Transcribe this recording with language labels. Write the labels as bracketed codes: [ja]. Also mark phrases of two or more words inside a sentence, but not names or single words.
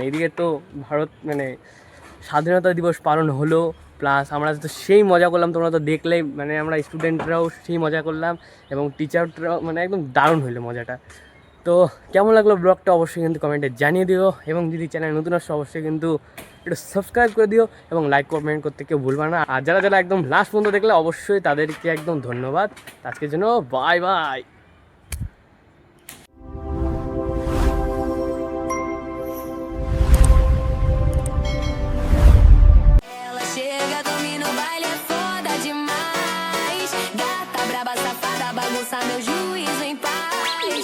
[bn] এদিকে তো ভারত মানে স্বাধীনতা দিবস পালন হলো, প্লাস আমরা তো সেই মজা করলাম, তোমরা তো দেখলেই, মানে আমরা স্টুডেন্টরাও সেই মজা করলাম এবং টিচাররাও, মানে একদম দারুণ হলো মজাটা। তো কেমন লাগলো ব্লগটা অবশ্যই কিন্তু কমেন্টে জানিয়ে দিও এবং যদি চ্যানেল নতুন আসছো অবশ্যই কিন্তু একটু সাবস্ক্রাইব করে দিও এবং [en] like comment [bn] করতে কেউ ভুলবা না। আর যারা যারা একদম লাস্ট পর্যন্ত দেখলে অবশ্যই তাদেরকে একদম ধন্যবাদ। আজকের জন্য [en] bye bye. [pt] Ela chega, domina o baile, é foda demais. Gata, braba, safada, bagunça meu juízo em paz.